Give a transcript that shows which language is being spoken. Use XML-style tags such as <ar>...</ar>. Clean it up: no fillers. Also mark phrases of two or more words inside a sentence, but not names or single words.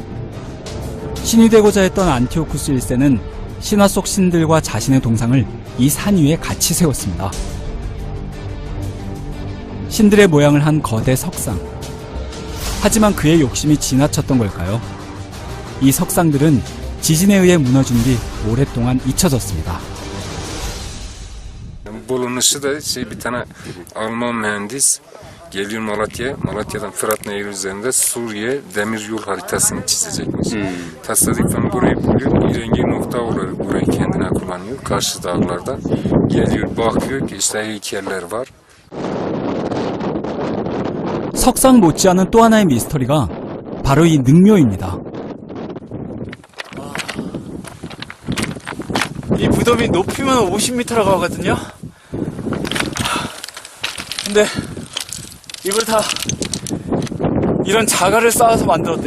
<ko>신이 되고자 했던 안티오쿠스 1세는 신화 속 신들과 자신의 동상을 이 산 위에 같이 세웠습니다. 신들의 모양을 한 거대 석상. 하지만 그의 욕심이 지나쳤던 걸까요? 이 석상들은 지진에 의해 무너진 뒤 오랫동안 잊혀졌습니다.</ko> <tr>Bulunuşu da bir tane Alman mühendis geliyor Malatya'dan Fırat Nehri üzerinde Suriye demir yol haritasını çizecekmiş. Tesadüfen burayı buluyor, irengi nokta olarak burayı kendine kullanıyor karşı dağlarda. Geliyor bakıyor ki işte heykeller var.</tr> <ko>석상 못지않은 또 하나의 미스터리가 바로 이 능묘입니다. 이 무덤이 높이면 50m라고 하거든요. 근데 이걸 다 이런 자갈을 쌓아서 만들었대요.</ko>